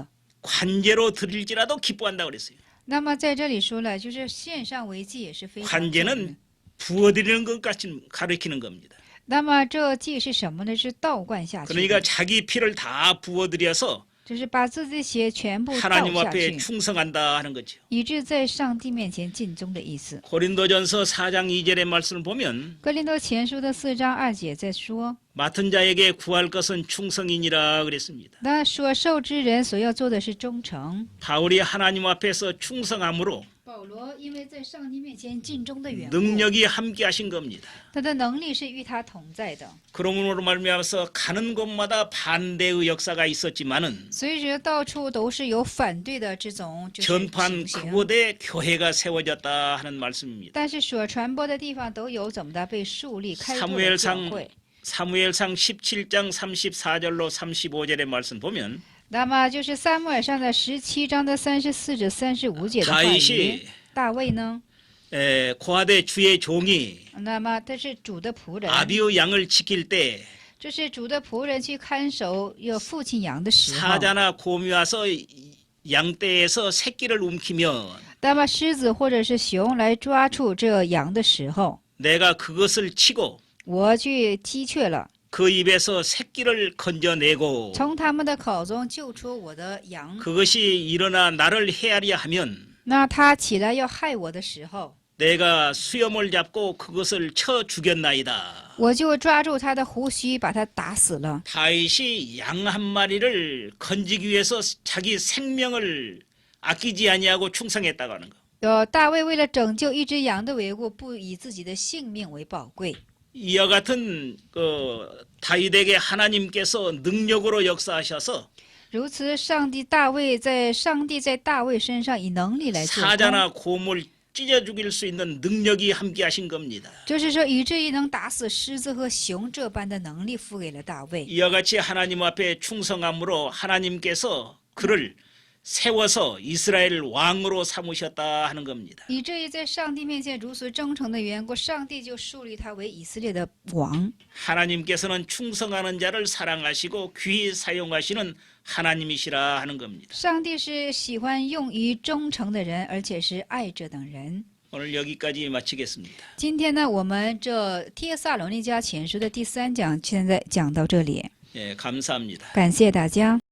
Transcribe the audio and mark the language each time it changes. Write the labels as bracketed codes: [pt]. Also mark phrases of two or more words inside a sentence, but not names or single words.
[ko] 관제로 드릴지라도 기뻐한다고 그랬어요. [zh] 那么在这里说了，就是献上为祭也是非常重要的 [ko] 관제는 부어드리는 것까지 가리키는 겁니다. [zh] 那么这祭是什么呢？是倒灌下去 [ko] 그러니까 [zh] 的， [ko] 자기 피를 다 부어드려서 [zh] 就是把自己血全部倒 [ko] 하나님 [zh] 下 [ko] 앞에 [zh] 去， [ko] 충성한다 하는 거죠. [zh] 以致在上帝面前尽忠的意思。 [ko] 고린도전서 4장 2절의 말씀을 보면 [zh] 哥林多前书的4章2节在说， [ko] 맡은 자에게 구할 것은 충성이니라 그랬습니다. [zh] 那所受之人所要做的是忠诚。 [ko] 바울이 하나님 앞에서 충성함으로 [zh] 保罗因为在上帝面前尽忠的缘故， [ko] 능력이 함께 하신 겁니다. [zh] 他的能力是与他同在的。 [ko] 그러므로 말미암아서 가는 곳마다 반대의 역사가 있었지만은 [zh] 随着到处都是有反对的这种就是 [ko] 전판 [zh] 情形， [ko] 그곳에 교회가 세워졌다 하는 말씀입니다. [zh] 但是所传播的地方都有怎么的被树立开拓的教会。 [ko] 사무엘상 17장 34절로 35절의 말씀 보면 [zh] 那么就是撒母耳上的17章的34至35节的话 [ko] 다윗이 [zh] 语。大卫呢？ [ko] 고아대 주의 종이 [zh] 那么他是主的仆人， [ko] 아비의 양을 지킬 때 [zh] 这是主的仆人去看守有父亲羊的时候。 [ko] 사자나 곰이 와서 양떼에서 새끼를 움키면 [zh] 那么狮子或者是熊来抓住这羊的时候， [ko] 내가 그것을 치고 [zh] 我去击却了， [ko] 그 입에서 새끼를 건져내고 [zh] 从他们的口中救出我的羊。 [ko] 그것이 일어나 나를 헤아려 하면 [zh] 那他起来要害我的时候， [ko] 내가 수염을 잡고 그것을 쳐 죽였나이다. [zh] 我就抓住他的胡须，把他打死了。 [ko] 다윗이 양 한 마리를 건지기 위해서 자기 생명을 아끼지 아니하고 충성했다고 하는 거. [zh] 大卫为了拯救一只羊的缘故，不以自己的性命为宝贵。 [ko] 이와 같은 다윗에게 하나님께서 능력으로 역사하셔서 [zh] 如此，上帝在大卫身上以能力来做工， [ko] 사자나 곰을 찢어 죽일 수 있는 능력이 함께 하신 겁니다. [zh] 就是说以至于能打死狮子和熊这般的能力赋给了大卫。 [ko] 이와 같이 하나님 앞에 충성함으로 하나님께서 그를 세워서 이스라엘 왕으로 삼으셨다 하는 겁니다. [zh] 以至于在上帝面前如此忠诚的缘故，上帝就树立他为以色列的王。 [ko] 하나님께서는 충성하는 자를 사랑하시고 귀히 사용하시는 하나님이시라 하는 겁니다. [zh] 上帝是喜欢用于忠诚的人，而且是爱这等人。 [ko] 오늘 여기까지 마치겠습니다. [zh] 今天呢，我们这帖撒罗尼迦前书的第3讲现在讲到这里， [ko] 예, 감사합니다. [zh] 感谢大家。